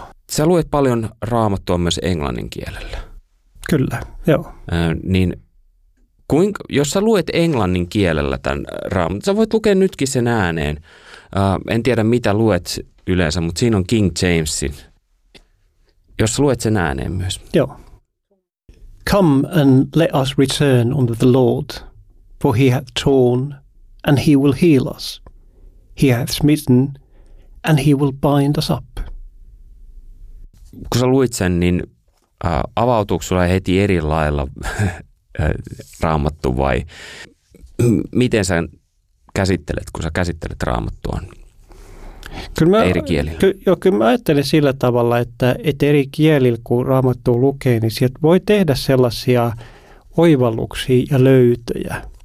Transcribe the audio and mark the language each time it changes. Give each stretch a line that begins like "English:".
Finnish: Sä luet paljon Raamattua myös englannin kielellä. Kyllä, joo. Niin jos sä luet englannin kielellä tämän Raamattu, sä voit lukea nytkin sen ääneen. En tiedä, mitä luet yleensä, mutta siinä on King Jamesin. Jos luet sen ääneen myös. Joo.
English: Come and let us return unto the Lord, for he hath torn, and he will heal us. He hath smitten, and he will bind us up.
Finnish: Kun sä luit sen, niin avautuuko sulla heti eri lailla Raamattu vai miten sä käsittelet, kun sä käsittelet Raamattua eri kielillä? Kyllä mä ajattelen sillä tavalla, että eri kielillä, kun Raamattua lukee, niin sieltä voi tehdä sellaisia oivalluksia ja löytöjä.